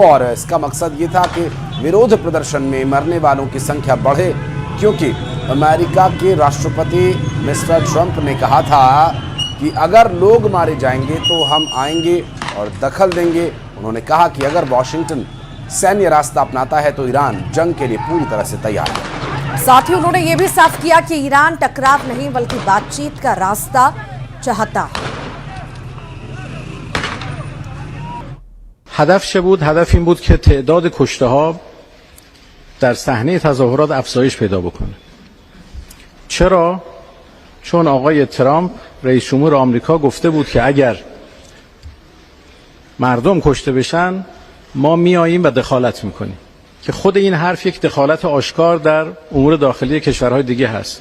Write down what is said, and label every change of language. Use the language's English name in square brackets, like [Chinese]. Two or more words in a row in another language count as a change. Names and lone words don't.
[Hindi] और इसका मकसद ये था कि विरोध प्रदर्शन में मरने वालों की संख्या बढ़े, क्योंकि अमेरिका के राष्ट्रपति मिस्टर ट्रंप ने कहा था कि अगर लोग मारे जाएंगे तो हम आएंगे और दखल देंगे। उन्होंने कहा कि अगर वॉशिंगटन सैन्य रास्ता अपनाता है तो ईरान जंग के लिए पूरी तरह से तैयार है। साथ ही उन्होंने ये भी साफ किया कि ईरान टकराव नहीं बल्कि बातचीत का रास्ता चाहता है। [Persian] هدف چه بود؟ هدف این بود که تعداد کشته‌ها در صحنه تظاهرات افزایش پیدا بکنه. چرا؟ چون آقای ترامپ رئیس جمهور آمریکا گفته بود که اگر مردم کشته بشن ما میاییم و دخالت میکنیم، که خود این حرف یک دخالت آشکار در امور داخلی کشورهای دیگه هست.